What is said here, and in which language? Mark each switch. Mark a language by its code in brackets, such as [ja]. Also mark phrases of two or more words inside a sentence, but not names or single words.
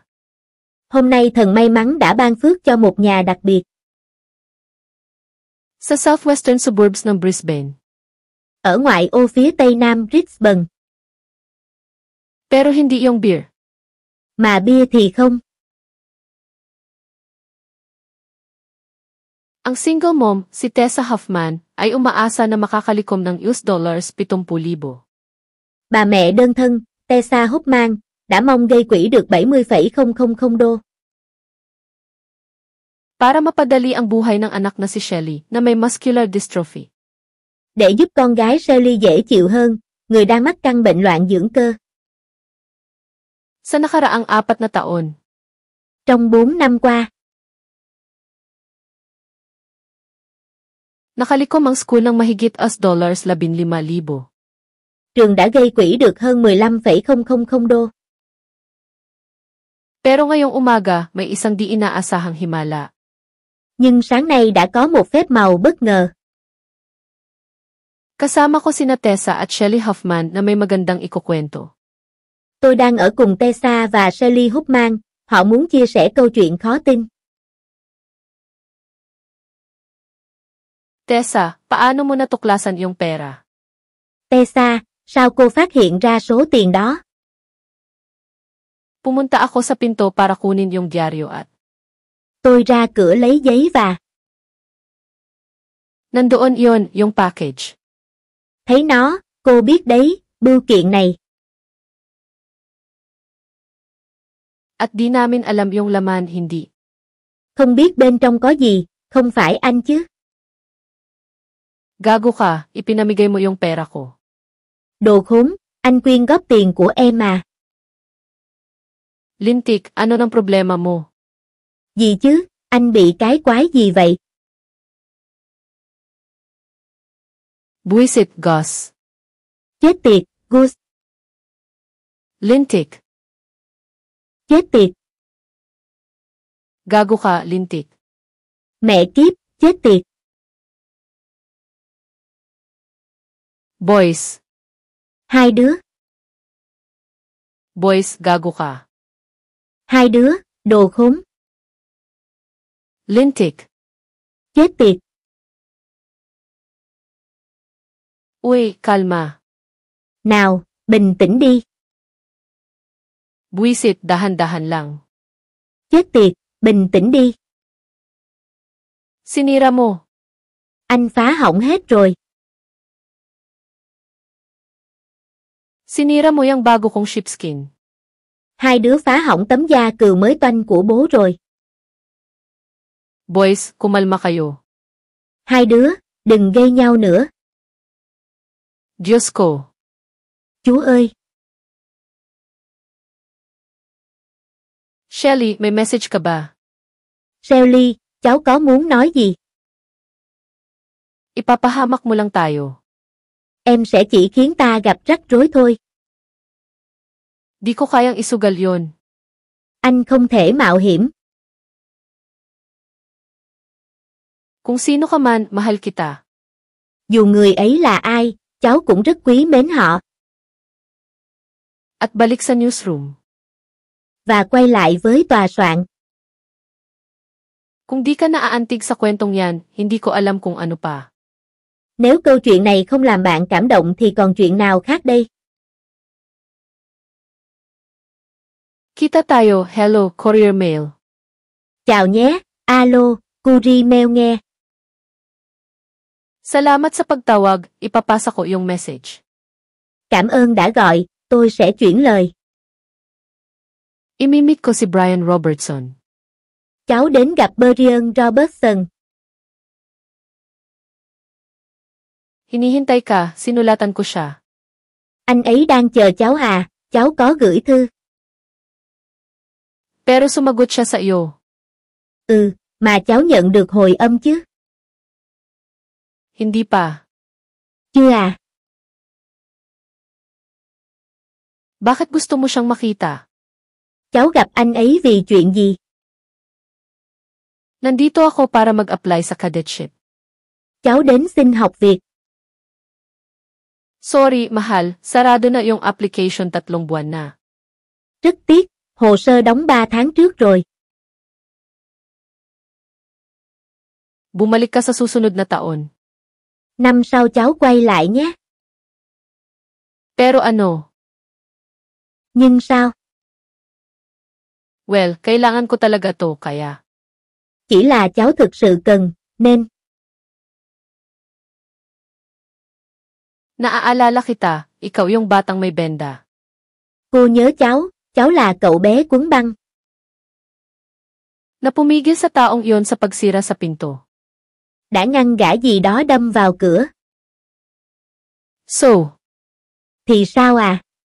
[vi] Hôm nay thần may mắn đã ban phước cho một nhà đặc biệt. [tl] Sa [en] southwestern suburbs [tl] ng Brisbane. [vi] Ở ngoại ô phía tây nam Brisbane. [tl] Pero hindi yung beer. [vi] Mà bia thì không. [tl] Ang [en] single mom, [tl] si Tessa Huffman, ay umaasa na makakalikom ng $70,000. [vi] Bà mẹ đơn thân, Tessa Huffman, đã mong gây quỹ được 70,000 đô. [tl] Para mapadali ang buhay ng anak na si Shelly na may [en] muscular dystrophy. [vi] Để giúp con gái Shelly dễ chịu hơn, người đang mắc căn bệnh loạn dưỡng cơ. [tl] Sa nakaraang 4 na taon. [vi] Trong 4 năm qua. [tl] Nakalikom ang school ng mahigit $15,000. [vi] trường đã gây quỹ được hơn 15,000 đô. [tl] Pero ngayong umaga, may isang di inaasahang himala. [vi] Nhưng sáng nay đã có một phép màu bất ngờ. [tl] Kasama ko sina Tessa at Shelley Huffman na may magandang ikukwento. [vi] Tôi đang ở cùng Tessa và Shelley Huffman, họ muốn chia sẻ câu chuyện khó tin. [tl] Tessa, paano mo natuklasan yung pera? [vi] Tessa, sao cô phát hiện ra số tiền đó? [tl] Pumunta ako sa pinto para kunin yung dyaryo at [vi] Tôi ra cửa lấy giấy và [tl] nandoon iyon, yung package. [vi] thấy nó, cô biết đấy, bưu kiện này. [tl] At di namin alam yung laman, hindi. [vi] Không biết bên trong có gì, không phải anh chứ. [tl] Gago ka, ipinamigay mo yung pera ko. [vi] Đồ khốn, anh quyên góp tiền của em à. [tl] Lintik, ano ng problema mo? [vi] Gì chứ, anh bị cái quái gì vậy? [tl] Buisit, Gus. [vi] Chết tiệt, Gus. [tl] Lintik. [vi] Chết tiệt. [tl] Gago ka, Lintik. [vi] Mẹ kiếp, chết tiệt. [tl] Boys. [vi] Hai đứa. [tl] Boys, gago ka. [vi] Hai đứa, đồ khốn. [tl] Lintik. [vi] Chết tiệt. [tl] Uy, kalma. [vi] Nào, bình tĩnh đi. [tl] Buisit, dahan-dahan lang. [vi] Chết tiệt, bình tĩnh đi. [tl] Sinira mo. [vi] Anh phá hỏng hết rồi. [tl] Sinira mo yung bago kong sheepskin. [vi] Hai đứa phá hỏng tấm da cừu mới toanh của bố rồi. [tl] Boys, kumalma kayo. [vi] Hai đứa, đừng gây nhau nữa. [tl] Diyos ko. [vi] Chú ơi. [tl] Shelley, may message ka ba? [vi] Shelley, cháu có muốn nói gì? [tl] Ipapahamak mo lang tayo. [vi] Em sẽ chỉ khiến ta gặp rắc rối thôi. [tl] Di ko kayang isugal yon. [vi] Anh không thể mạo hiểm. [tl] Kung sino ka man, mahal kita. [vi] Dù người ấy là ai, cháu cũng rất quý mến họ. [tl] At balik sa newsroom. [vi] Và quay lại với tòa soạn. [tl] Kung di ka naaantig sa kwentong yan, hindi ko alam kung ano pa. [vi] Nếu câu chuyện này không làm bạn cảm động thì còn chuyện nào khác đây? [tl] Kita tayo, hello, courier mail. [vi] Chào nhé, alo, Courier Mail nghe. [tl] Salamat sa pagtawag, ipapasa ko yung message. [vi] Cảm ơn đã gọi, tôi sẽ chuyển lời. [tl] Imimit ko si Brian Robertson. [vi] Cháu đến gặp Brian Robertson. [tl] Hinihintay ka, sinulatan ko siya. [vi] Anh ấy đang chờ cháu à, cháu có gửi thư. [tl] Pero sumagot siya sa iyo. [vi] Ừ, mà cháu nhận được hồi âm chứ? [tl] Hindi pa. [vi] Chưa à? [tl] Bakit gusto mo siyang makita? [vi] Cháu gặp anh ấy vì chuyện gì? [tl] Nandito ako para mag-apply sa cadetship. [vi] Cháu đến xin học việc. [tl] Sorry, mahal, sarado na yung application 3 buwan na. [vi] Rất tiếc, hồ sơ đóng 3 tháng trước rồi. [tl] Bumalik ka sa susunod na taon. [vi] Năm sau cháu quay lại nhé. [tl] Pero ano? [vi] Nhưng sao? [tl] Well, kailangan ko talaga to, kaya. [vi] Chỉ là cháu thực sự cần, nên. [tl] Naaalala kita, ikaw yung batang may benda. [vi] Cô nhớ cháu là cậu bé quấn băng. [tl] Napumigil sa taong iyon sa pagsira sa pinto. [vi] Đã ngăn gã gì đó đâm vào cửa. [tl] So? [vi] Thì sao à?